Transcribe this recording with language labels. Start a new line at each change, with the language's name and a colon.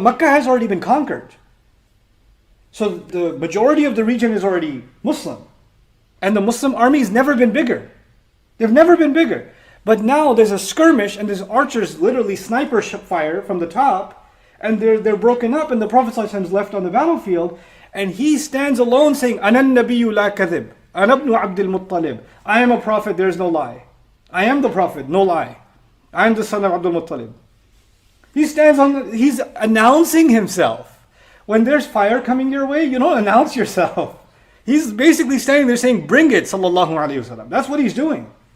English: Makkah has already been conquered. So the majority of the region is already Muslim. And the Muslim army has never been bigger. They've never been bigger. But now there's a skirmish and there's archers literally sniper fire from the top. And they're broken up and the Prophet ﷺ is left on the battlefield. And he stands alone saying,
Arabic: أَنَا النَّبِيُّ لَا كَذِبْ أَنَا ابْنُ عَبْدِ الْمُطَّلِبِ.
English: I am a prophet, there is no lie. I am the prophet, no lie. I am the son of Abdul Muttalib. He's announcing himself. When there's fire coming your way, you don't announce yourself. He's basically standing there saying, bring it, sallallahu alayhi wasallam. That's what he's doing.